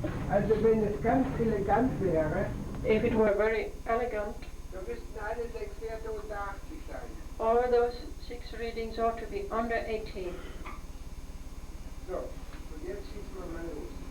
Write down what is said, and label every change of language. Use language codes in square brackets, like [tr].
[de] Also wenn es ganz elegant wäre, [en] If it were very elegant, [de] dann müssten alle 6 Werte unter 80 sein. [en] all those 6 readings ought to be under 80. [de] So, und jetzt schießen wir mal los.